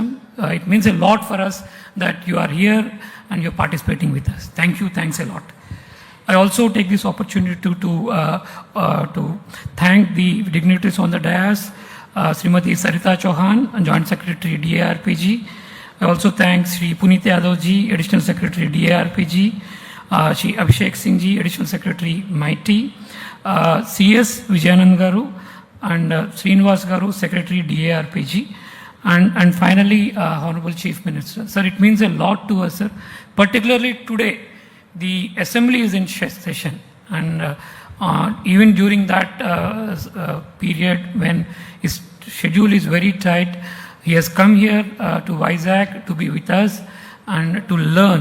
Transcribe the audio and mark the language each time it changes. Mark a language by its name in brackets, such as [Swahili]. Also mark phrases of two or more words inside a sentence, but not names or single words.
[English] It means a lot for us that you are here and you're participating with us. Thank you, thanks a lot. I also take this opportunity to thank the dignitaries on the dais, Srimati Sarita Chauhan, Joint Secretary DARPG. I also thank Shri Puneet Yadav ji, Additional Secretary DARPG, Shri Abhishek Singh ji, Additional Secretary MIT, CS Vijayanand Garu, and Srinivas Garu, Secretary DARPG, and finally Honorable Chief Minister. Sir, it means a lot to us, sir. Particularly today, the Assembly is in session, and even during that period when his schedule is very tight, he has come here to Vizag to be with us and to learn.